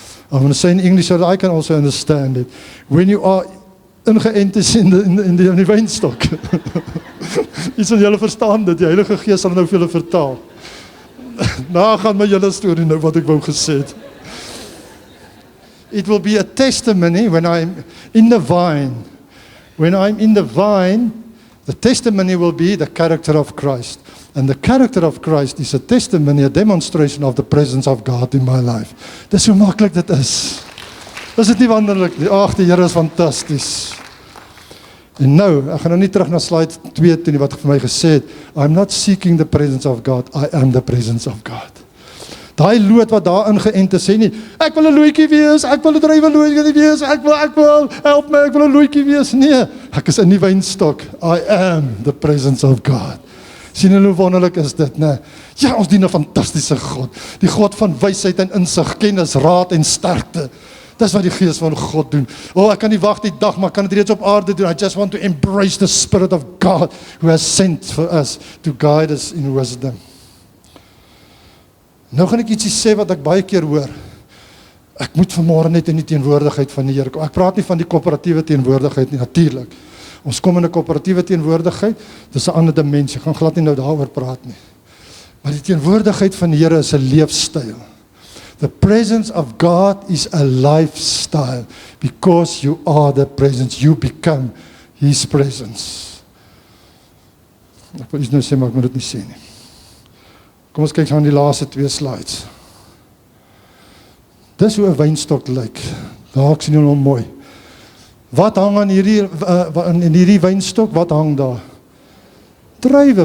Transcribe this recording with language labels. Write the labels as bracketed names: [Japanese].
[English] I'm going to say in English so that I can also understand it. When you are [Afrikaans] ingeënt is in die wynstok. Iets wat julle verstaan dit, die Heilige Gees sal nou vir julle vertaal. Nou gaan my julle storie nou wat ek wou gesê het. [English] It will be a testimony when I'm in the vine. When I'm in the vine, the testimony will be the character of Christ. And the character of Christ is a testimony, a demonstration of the presence of God in my life. [Afrikaans] Dis hoe maklik dit is. Is dit nie wonderlik nie? Ag, die Here is fantasties. En nou, ek gaan nou nie terug na slide 2 toe nie wat vir my gesê het. [English] I'm not seeking the presence of God, I am the presence of God. [Afrikaans] Daai loot wat daar ingeënt is, sê nie, ek wil 'n loetjie wees, ek wil 'n druiwelootjie wees, ek wil, help my, ek wil 'n loetjie wees. Nee, ek is in die wynstok. [English] I am the presence of God. [Afrikaans] Sien hoe wonderlik is dit, né? Ja, ons dien 'n fantastiese God. Die God van wysheid en insig, kennis, raad en sterkte. Dis wat die Gees van God doen. Ek kan nie wag die dag, maar kan dit reeds op aarde doen. [English] I just want to embrace the Spirit of God who has sent for us to guide us in wisdom. [Afrikaans] Nou gaan ek ietsie sê wat ek baie keer hoor. Ek moet vanmôre net in die teenwoordigheid van die Here kom. Ek praat nie van die koöperatiewe teenwoordigheid nie, natuurlik. Ons kom in 'n koöperatiewe teenwoordigheid, dis 'n ander dimensie. Ek gaan glad nie nou daaroor praat nie. Maar die teenwoordigheid van die Here is 'n leefstyl. [English] The presence of God is a lifestyle because you are the presence, you become His presence. [Afrikaans] Ek wil iets nou sê, maar ek moet dit nie sê nie. Kom ons kyk aan die laaste 2 slides. Dis hoe 'n wynstok lyk. Daar ek sien hom mooi. Wat hang aan in hierdie wynstok? Wat hang daar? Druiwe.